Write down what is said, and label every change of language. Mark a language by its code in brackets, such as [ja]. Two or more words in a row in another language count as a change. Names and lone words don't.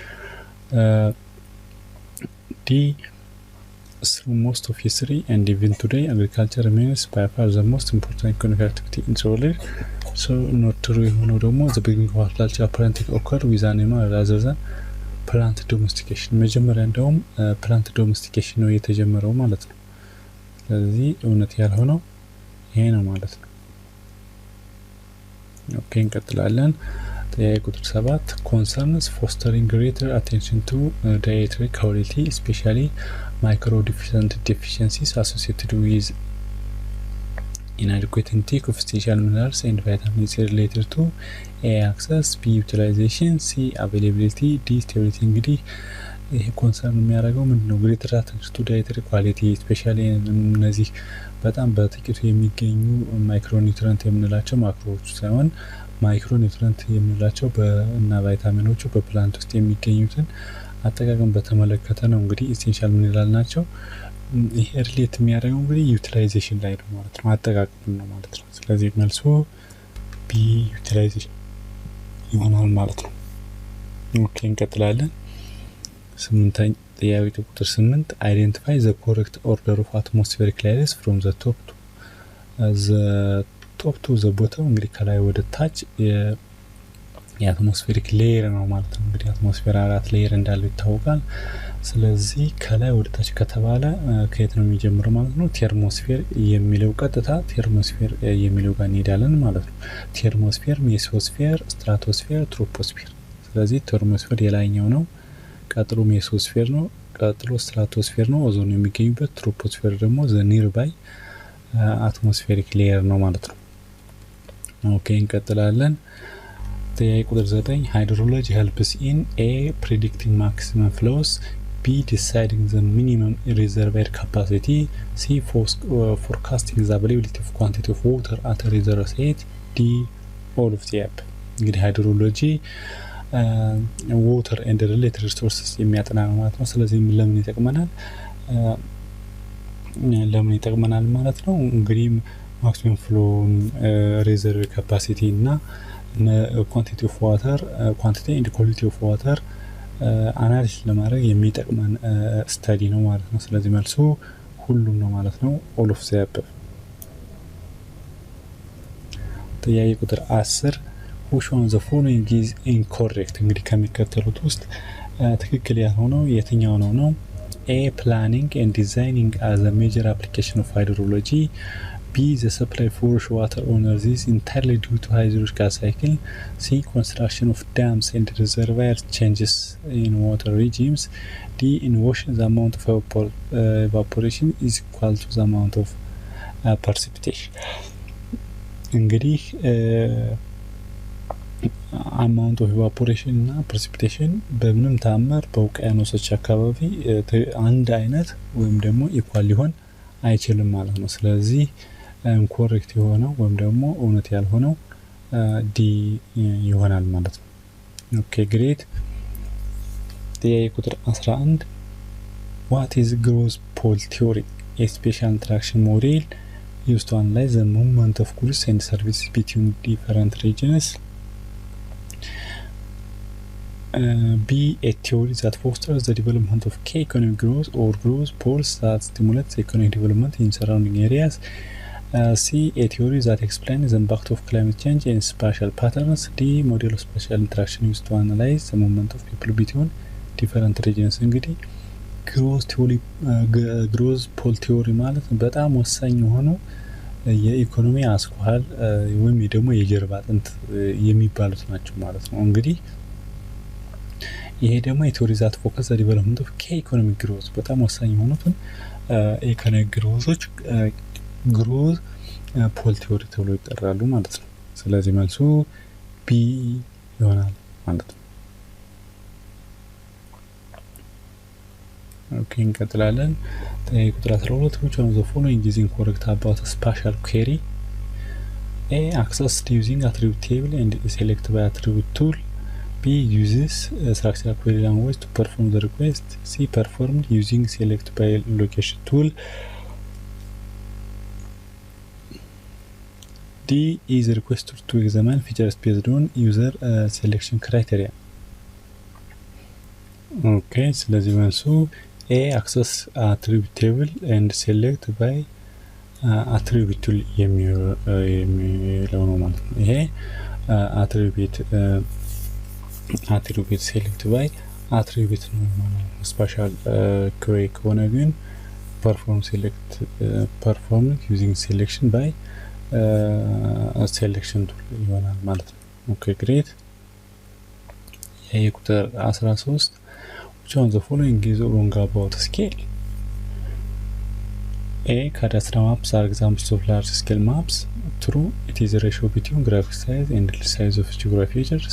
[en] D. Through most of history and even today, agriculture remains by far the most important economic activity in the world. So, not true. The beginning of agriculture apparently occurred with animal rather than plant domestication. [am] መጀመሪያ እንደውም [en] plant domestication [am] ነው የተጀመረው ማለት ነው። ስለዚህ እውነት ያልሆነው ይሄ ነው ማለት ነው። ኦኬ እንቀጥላለን። ጥያቄ ቁጥር 7 [en] concerns fostering greater attention to dietary quality, especially deficiencies associated with inadequate intake of essential minerals and vitamins related to A. access, B. utilization, C. availability, D. stability. [am] እንግዲህ ይሄ ኮንሰርን የሚያደርገው ምንድነው? [en] greater attention to dietary quality, especially [am] እነዚህ በጣም በጥቂቱ የሚገኙ ማይክሮኒውትሪየንት የምንላቸው ማክሮዎች ሳይሆን ማይክሮኒውትሪየንት የምንላቸው እና ቫይታሚኖቹ በፕላንት ውስጥ የሚገኙትን አጠቃቀም በተመለከተ ነው። እንግዲህ [en] essential mineral [am] ናቸው። ይሄ ሪሌት የሚያደርገው እንግዲህ ዩቲላይዜሽን ላይ ነው ማለት ነው፣ አጠቃቀም ነው ማለት ነው። ስለዚህ መልሱ ቢ ዩቲላይዜሽን ይሆናል ማለት ነው። ኦኬ እንቀጥላለን። ጥያቄ ቁጥር 8 [en] identify the correct order of atmospheric layers from the top to the bottom. [am] እንግዲህ ከላይ ወደ ታች የአትሞስፌሪክ ሌየር ነው ማለት ነው። እንግዲህ አትሞስፌር 4 ሌየር እንዳለው ይታወቃል። ስለዚህ ከላይ ወደ ታች ከተባለ ከየት ነው የሚጀምረው ማለት ነው? ቴርሞስፌር የሚለው ቀጥታ ቴርሞስፌር የሚለው ጋር እንሄዳለን ማለት ነው። ቴርሞስፌር፣ ሜሶስፌር፣ ስትራቶስፌር፣ ትሮፖስፌር። ስለዚህ ቴርሞስፌር የላይኛው ነው፣ ቀጥሎ ሜሶስፌር ነው፣ ቀጥሎ ስትራቶስፌር ነው ኦዞን የሚገኝበት፣ ትሮፖስፌር ደግሞ [en] the nearby atmospheric layer [am] ነው ማለት ነው። ኦኬ እንቀጥላለን። ጥያቄ ቁጥር 9 ሃይድሮሎጂ [en] helps in A. predicting maximum flows, B. deciding the minimum reservoir capacity, C. forecasting the availability of quantity of water at a reservoir site, D. all of the above. [am] እንግዲህ ሃይድሮሎጂ [en] water and related resources [am] የሚያጠና ነው ማለት ነው። ስለዚህ ለምን ይጠቅመናል ማለት ነው? እንግዲህ [en] maximum flow, reservoir capacity [am] እና [en] quantity of water, quantity and quality of water [am] አናሊሲስ ለማድረግ የሚጠቅመን ስታዲ ነው ማለት ነው። ስለዚህ መልሱ ሁሉም ነው ማለት ነው። [en] all of the above። [am] ጥያቄ ቁጥር 10 [en] which one of the following is incorrect? [am] እንግዲህ ከሚከተሉት ውስጥ ትክክል ያልሆነው የትኛው ነው? [en] A. planning and designing as a major application of hydrology, B. the supply for water owners is entirely due to hydrological cycle, C. construction of dams and reservoirs changes in water regimes, D. in ocean the amount of evaporation is equal to the amount of precipitation. [am] እንግዲህ [en] amount of evaporation [am] እና precipitation በምንም ታምር በውቅያኖሶች አካባቢ አንድ አይነት ወይም ደግሞ ኢኳል ሊሆን አይችልም ማለት ነው። ስለዚህ ኢንኮሬክት የሆነው ወይም ደግሞ እውነት ያልሆነው ዲ ይሆናል ማለት ነው። [en] okay great። [am] ጥያቄ ቁጥር 11 [en] what is gross pole theory? A special interaction model used to analyze the movement of goods and services between different regions. B. a theory that fosters the development of key economic growth or growth poles that stimulate the economic development in surrounding areas. C. a theory that explains the impact of climate change and spatial patterns. D. model of spatial interaction used to analyze the movement of people between different regions. [am] እንግዲህ [en] growth pole theory [am] ማለት በጣም ወሳኝ የሆነው የኢኮኖሚ አስኳል ወይም ደግሞ የጀርባ አጥንት የሚባሉት ናቸው ማለት ነው። እንግዲህ ይሄ ደግሞ የቲዮሪ [en] that focus the development of key economic growth [am] በጣም ወሳኝ የሆኑትን ኢኮኖሚክ ግሮዞች [en] growth pole theory [am] ተብሎ ይጠራሉ ማለት ነው። ስለዚህ መልሱ ቢ ይሆናል ማለት ነው። ኦኬ እንቀጥላለን። ቁጥር 12 [en] which one of the following is incorrect about a spatial query? A. accessed using attribute table and select by attribute tool. B. uses structural query language to perform the request. C. performed using select by location tool. D is requested to examine features based on user selection criteria. Okay, [am] ስለዚህ መልሱ [en] A access attribute table and select by attribute [am] የሚለው ነው ማለት ነው። ይሄ [en] attribute select by attribute [am] ነው ማለት ነው። [en] Spatial query [am] ከሆነ ግን [en] perform using selection by selection tool [am] ይሆናል ማለት ነው። [en] Okay, great. [am] ይሄ ቁጥር 13 [en] which one of the following is wrong about scale? A. Cadastral maps are examples of large scale maps. True, it is a ratio between graphic size and size of geographic features.